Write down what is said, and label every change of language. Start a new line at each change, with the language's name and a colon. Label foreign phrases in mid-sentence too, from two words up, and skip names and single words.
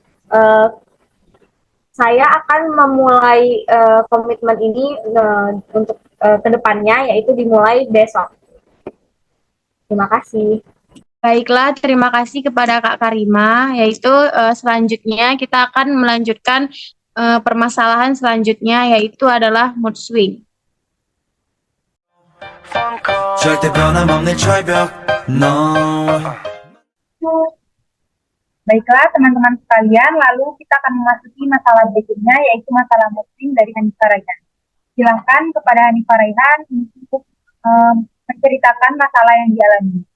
Indonesian: Saya akan memulai komitmen ini untuk kedepannya, yaitu dimulai besok. Terima kasih. Baiklah, terima kasih kepada Kak Karima. Yaitu selanjutnya kita akan melanjutkan permasalahan selanjutnya, yaitu adalah
English: mood swing.
Korean: 절대 변함없는 철벽 No.
Indonesian: Baiklah teman-teman sekalian, lalu kita akan memasuki masalah berikutnya, yaitu masalah
English: mood swing
Indonesian: dari Hanifah Raihan. Silahkan kepada Hanifah Raihan untuk menceritakan masalah yang dialami.